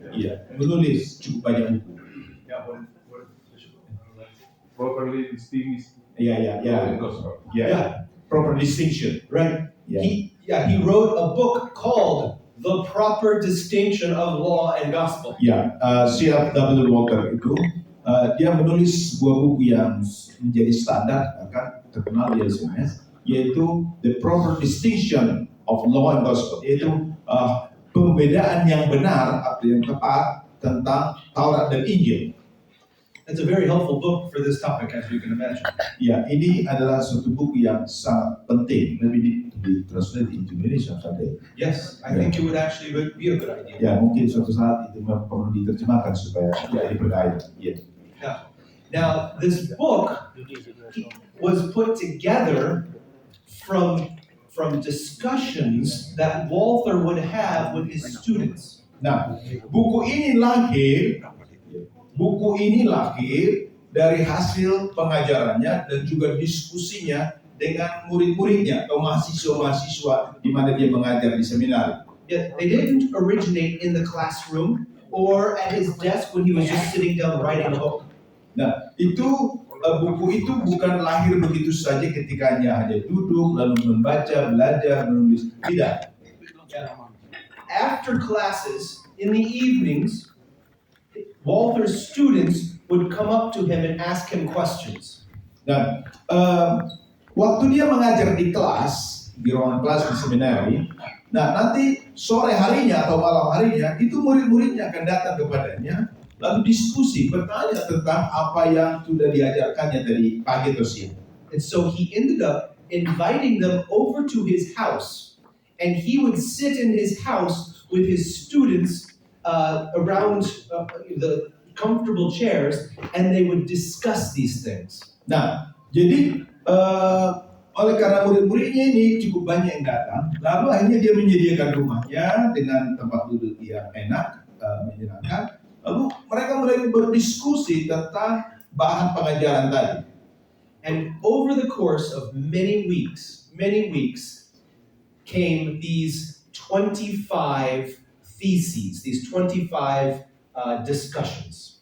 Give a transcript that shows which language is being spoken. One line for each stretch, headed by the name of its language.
Indonesian: Iya, menulis cukup banyak buku.
English: Properly distinguished. Yeah. Proper distinction. Right? Yeah. He wrote a book called The Proper Distinction of Law and Gospel.
Indonesian: Ya, C.F.W. Walker itu dia menulis sebuah buku yang menjadi standar, kan terkenal di SMS, yaitu The Proper Distinction of Law and Gospel, yaitu pembedaan yang benar atau yang tepat tentang Taurat dan Injil.
English: It's a very helpful book for this topic, as you can imagine.
Indonesian: Ya, ini adalah suatu buku yang sangat penting.
English: Maybe di-translate into Indonesia someday. Yes, I think it would actually be a good idea.
Indonesian: Ya, mungkin suatu saat itu memang perlu diterjemahkan supaya jadi berdaya. Ya.
English: Now, this book was put together from discussions that Walther would have with his students.
Indonesian: Nah, buku ini lahir dari hasil pengajarannya dan juga diskusinya dengan murid-muridnya atau mahasiswa-mahasiswa di mana dia mengajar di seminar.
English: Yet they didn't originate in the classroom or at his desk when he was just sitting down writing a book.
Indonesian: Nah, buku itu bukan lahir begitu saja ketika hanya duduk lalu membaca, belajar, menulis. Tidak.
English: After classes, in the evenings, Walther's students would come up to him and ask him questions.
Indonesian: Nah, waktu dia mengajar di kelas, di ruangan kelas di seminari, nah nanti sore harinya atau malam harinya, itu murid-muridnya akan datang kepadanya, lalu diskusi, bertanya tentang apa yang sudah diajarkannya tadi pagi atau siang.
English: And so he ended up inviting them over to his house, and he would sit in his house with his students around the comfortable chairs, and they would discuss these things.
Indonesian: Nah, jadi oleh karena murid-muridnya ini cukup banyak yang datang, lalu akhirnya dia menyediakan rumahnya dengan tempat duduk yang enak, menyenangkan. Lalu mereka mulai berdiskusi tentang bahan pengajaran tadi.
English: And over the course of many weeks, came these 25 theses, these 25 discussions.